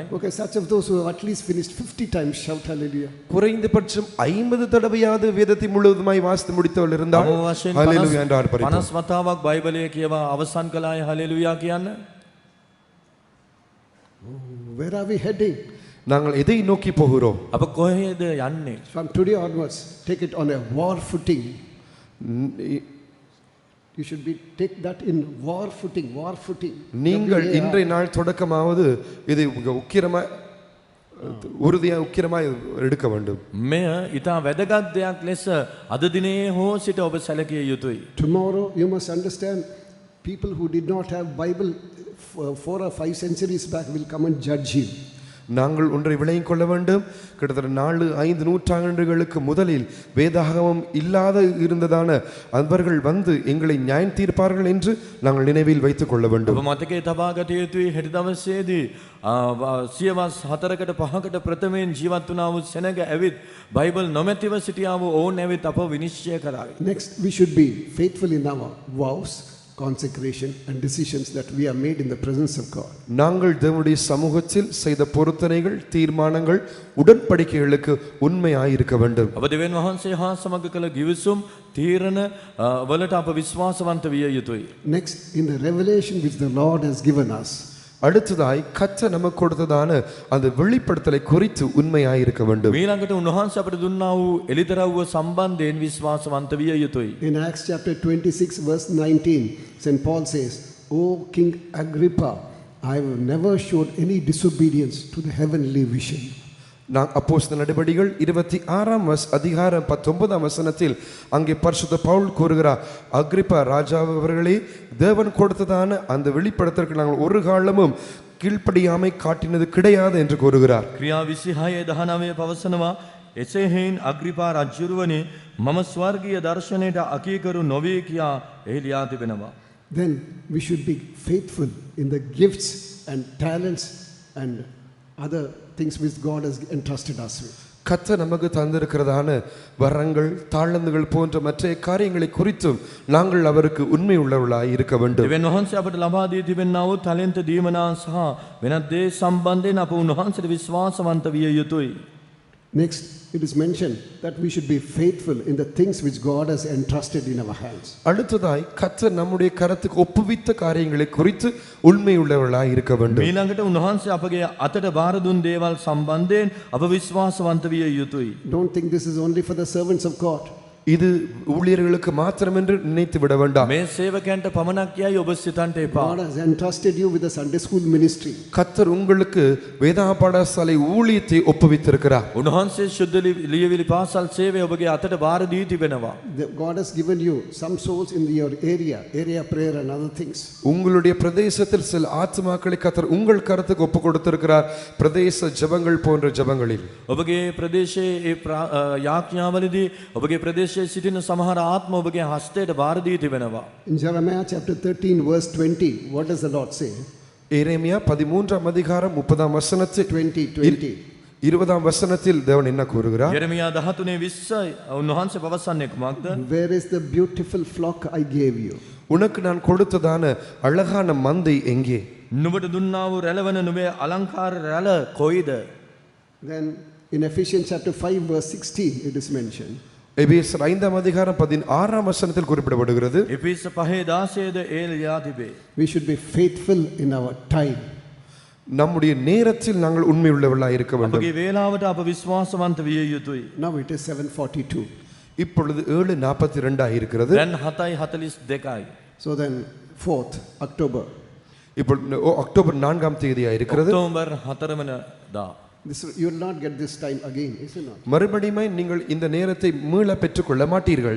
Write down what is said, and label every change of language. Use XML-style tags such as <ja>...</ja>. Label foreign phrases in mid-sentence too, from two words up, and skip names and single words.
<en>Okay, such of those who have at least finished 50 times shout hallelujah.</en> <ta>குறைந்தபட்சம் 50 தடவையாவது வேதத்தை முழுவதுமாய் வாசித்து முடித்தவர்கள் இருந்தால்</ta> <si>අවම වශයෙන්</si> <ta>ஹல்லேலூயா என்று ஆர்ப்பரிப்போம்.</ta> <si>50 වතාවක් බයිබලය කියවා අවසන් කළාය හලෙලූයා කියන්න.</si> <en>Where are we heading?</en> <ta>நாங்கள் எதை நோக்கி போகிறோம்?</ta> <si>අප කොහෙද යන්නේ?</si> <en>From today onwards, take it on a war footing. You should take that in war footing.</en> <ta>நீங்கள் இன்றைய நாள் தொடக்கமாவது இதை உக்கிரமாய் உறுதியாக உக்கிரமாய் எடுக்க வேண்டும்.</ta> <si>මෙය ඊට වැදගත් දෙයක් ලෙස අද දිනේ හෝ සිට ඔබ සැලකිය යුතුයි.</si> <en>Tomorrow you must understand, people who did not have Bible 4 or 5 centuries back will come and judge you.</en> <ta>நாங்கள் ஒன்றை விளங்கிக் கொள்ள வேண்டும். கிட்டத்தட்ட 4-5 நூற்றாண்டுகளுக்கு முதலில் வேதாகமம் இல்லாத இருந்ததான அவர்கள் வந்து எங்களை நியாயம் தீர்ப்பார்கள் என்று நாங்கள் நினைவில் வைத்துக் கொள்ள வேண்டும்.</ta> <si>ඔබ මතකයේ තබා ගත යුතුයි හෙට දවසේදී සියවස් 4කට 5කට ප්‍රථමයෙන් ජීවත් වුණා වූ සෙනඟ ඇවිත් බයිබල් නොමැතිව සිටියා වූ ඕන් ඇවිත් අප විනිශ්චය කරાવી.</si> <en>Next, we should be faithful in our vows, consecration and decisions that we have made in the presence of God.</en> <ta>நாங்கள் தேவனுடைய சமூகத்தில் செய்த பொருத்தனைகள், தீர்மானங்கள், உடன்படிக்கைகளுக்கு உண்மையாய் இருக்க வேண்டும்.</ta> <si>ඔබ දෙවියන් වහන්සේ හා සමග කළ ගිවිසුම් තීරණ වලට අප විශ්වාසවන්ත විය යුතුයි.</si> <en>Next, in the revelation which the Lord has given us,</en> <ta>அடுத்ததாய் கர்த்தர் நமக்கு கொடுத்ததான அந்த வெளிப்படுத்தலை குறித்து உண்மையாய் இருக்க வேண்டும்.</ta> <si>ඊළඟට උන්වහන්සේ අපට දුන්නා වූ එලිදරව්ව සම්බන්ධයෙන් විශ්වාසවන්ත විය යුතුයි.</si> <en>in Acts chapter 26 verse 19, St. Paul says, O King Agrippa, I have never showed any disobedience to the heavenly vision.</en> <ta>அப்போஸ்தலர் நடபடிகள் 26ஆம் அதிகாரம் 19ஆம் வசனத்தில் அங்கே பரிசுத்த பவுல் கூறுகிறார், அக்ரிப்பா ராஜா அவர்களே, தேவன் கொடுத்ததான அந்த வெளிப்படுத்தலுக்கு நாங்கள் ஒரு காலமும் கீழ்ப்படியாமை காட்டினது கிடையாது என்று கூறுகிறார்.</ta> <si>ක්‍රියා 26:19 පවසනවා, එසේ හේයින් අග්‍රිපා රජුරුවනේ මම ස්වර්ගීය දර්ශනයට අකීකරු නොවේ කියා එහි ලියා තිබෙනවා.</si> <en>Then we should be faithful in the gifts and talents and other things which God has entrusted us with.</en> <ta>கர்த்தர் நமக்கு தந்திருக்கிறதான வரங்கள், தாளந்துகள் போன்ற மற்ற காரியங்களை குறித்தும் நாங்கள் அவருக்கு உண்மை உள்ளவர்களாய் இருக்க வேண்டும்.</ta> <si>දෙවියන් වහන්සේ අපට ලබා දී තිබෙනා වූ ටැලන්ත දීමනා සහ වෙනත් දේ සම්බන්ධයෙන් අප උන්වහන්සේට විශ්වාසවන්ත විය යුතුයි.</si> <en>Next, it is mentioned that we should be faithful in the things which God has entrusted in our hands.</en> <ta>அடுத்ததாய் கர்த்தர் நம்முடைய கரத்துக்கு ஒப்புவித்த காரியங்களை குறித்து உண்மை உள்ளவர்களாய் இருக்க வேண்டும்.</ta> <si>ඊළඟට උන්වහන්සේ අපගේ අතට බාර දුන් දේවල් සම්බන්ධයෙන් අප විශ්වාසවන්ත විය යුතුයි.</si> <en>Don't think this is only for the servants of God.</en> <ta>இது ஊழியர்களுக்கு மாத்திரம் என்று நினைத்து விட வேண்டாம்.</ta> <si>මේ සේවකයන්ට පමණක් යයි ඔබ සිතන්ට එපා.</si> <en>God has entrusted you with the Sunday school ministry.</en> <ta>கர்த்தர் உங்களுக்கு வேதா பாடசாலை ஊழியத்தை ஒப்புவித்திருக்கிறார்.</ta> <si>උන්වහන්සේ ශුද්ධ ලියවිලි පාසල් සේවය ඔබගේ අතට බාර දී තිබෙනවා.</si> <en>God has given you some souls in your area prayer and other things.</en> <ta>உங்களுடைய பிரதேசத்தில் சில ஆத்மாக்களை கர்த்தர் உங்கள் கரத்துக்கு ஒப்பு கொடுத்திருக்கிறார். பிரதேச ஜெபங்கள் போன்ற ஜெபங்களில்</ta> <si>ඔබගේ ප්‍රදේශයේ යාඥාවලදී ඔබගේ ප්‍රදේශයේ සිටින සමහර ආත්ම ඔබගේ හස්තයට බාර දී තිබෙනවා.</si> <en>In Jeremiah chapter 13 verse 20, what does the Lord say?</en> <ta>எரேமியா 13ஆம் அதிகாரம் 30ஆம் வசனத்தில் 20. 20ஆம் வசனத்தில் தேவன் என்ன கூறுகிறார்?</ta> <si>යෙරමියා 13:20 උන්වහන්සේ පවසන්නේ කුමක්ද?</si> <en>Where is the beautiful flock I gave you?</en> <ta>உனக்கு நான் கொடுத்ததான அழகான மந்தை எங்கே?</ta> <si>නුඹට දුන්නා වූ රැළවන නුඹේ අලංකාර රැළ කොයිද?</si> <en>Then in Ephesians chapter 5 verse 16 it is mentioned.</en> <ta>எபேசியர் 5ஆம் அதிகாரம் 16ஆம் வசனத்தில் குறிப்பிடப்படுகிறது.</ta> <si>එපිස 5:16 ද ඒ ලියා තිබේ.</si> <en>We should be faithful in our time.</en> <ta>நம்முடைய நேரத்தில் நாங்கள் உண்மை உள்ளவர்களாய் இருக்க வேண்டும்.</ta> <si>අපගේ වේලාවට අප විශ්වාසවන්ත විය යුතුයි.</si> <en>Now it is 7:42.</en> <ta>இப்பொழுது 7:42 ஆகி இருக்கிறது.</ta> <si>දැන් 7:42යි.</si> <en>So then 4th October.</en> <ta>இப்போ அக்டோபர் 4ஆம் தேதியா இருக்கிறது.</ta> <si>ඔක්තෝබර් 4 වෙනිදා.</si> <en>This you will not get this time again, is it not?</en> <ta>மறுபடியும் நீங்கள் இந்த நேரத்தை மீள பெற்றுக்கொள்ள மாட்டீர்கள்.</ta>